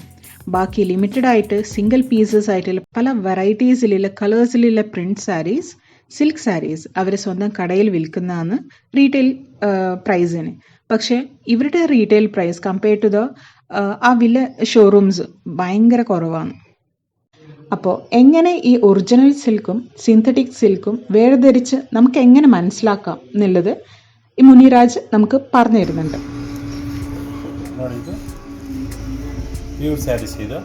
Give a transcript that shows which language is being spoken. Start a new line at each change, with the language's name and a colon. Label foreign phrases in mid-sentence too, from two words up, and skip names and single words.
Malayalam: ബാക്കി ലിമിറ്റഡ് ആയിട്ട്
English: single pieces
Malayalam: ആയിട്ടുള്ള പല വെറൈറ്റീസിലുള്ള കളേഴ്സിലുള്ള
English: print sarees, silk sarees
Malayalam: അവർ സ്വന്തം കടയിൽ വിൽക്കുന്നതാണ് റീറ്റെയിൽ പ്രൈസിന്. പക്ഷേ ഇവരുടെ
English: retail price compared to
Malayalam: ആ വലിയ ഷോറൂംസ് ഭയങ്കര കുറവാണ്. അപ്പോൾ എങ്ങനെ ഈ ഒറിജിനൽ സിൽക്കും സിന്തറ്റിക് സിൽക്കും വേർതിരിച്ച് നമുക്ക് ಎങ്ങനെ മനസ്സിലാക്കാം എന്നുള്ളത് ಈ ಮುನಿರಾಜ್ നമുക്ക് പറഞ്ഞു തരുന്നുണ്ട്.
Kannada: ನೋಡಿ,
English: pure sarees
Kannada: ಇದು.